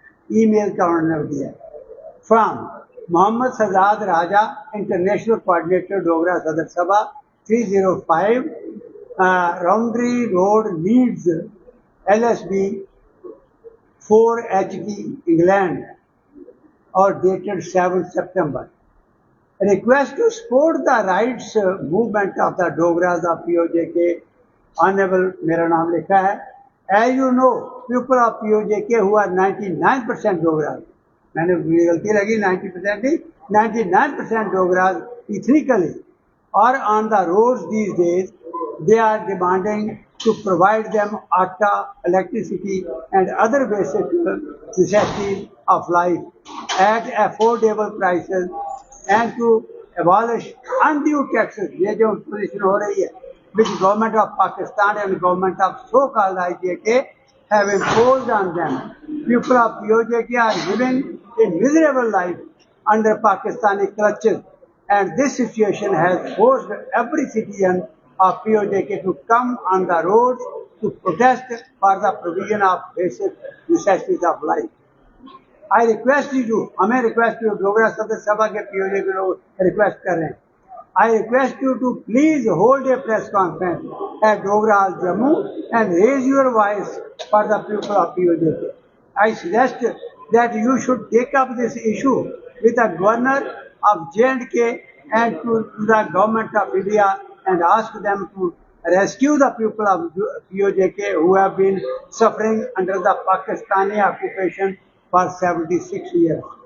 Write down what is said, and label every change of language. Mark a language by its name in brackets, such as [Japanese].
[Hindi] Email का उन्होंने दिया from Mohammad Sajjad Raja, international coordinator Dogra सदस्य सभा 305 राउंड्री road Leeds LSB 4HB England और dated 7 September। [English] Request to support the rights movement of the Dogras of POJK। [Hindi] Honourable मेरा नाम लिखा है। [English] As you know, people of POJK who are 99% Dogras, मैंने गलती लगी 90% नहीं, 99% Dogras ethnically are on the roads these days। They are demanding to provide them atta, electricity and other basic necessities of life at affordable prices and to abolish undue taxes। ये जो position हो रही है which government of Pakistan and government of so-called IJK have imposed on them। People of POJK are living a miserable life under Pakistani clutches, and this situation has forced every citizen of POJK to come on the roads to protest for the provision of basic necessities of life। [Hindi] I request you, हमें request you, Dogra सदस्य सभा के POJ के लोग request कर रहे हैं। [English] I request you to please hold a press conference at Dogra Hall Jammu and raise your voice for the people of POJK। I suggest that you should take up this issue with the governor of J&K and to the government of India and ask them to rescue the people of POJK who have been suffering under the Pakistani occupation for 76 years।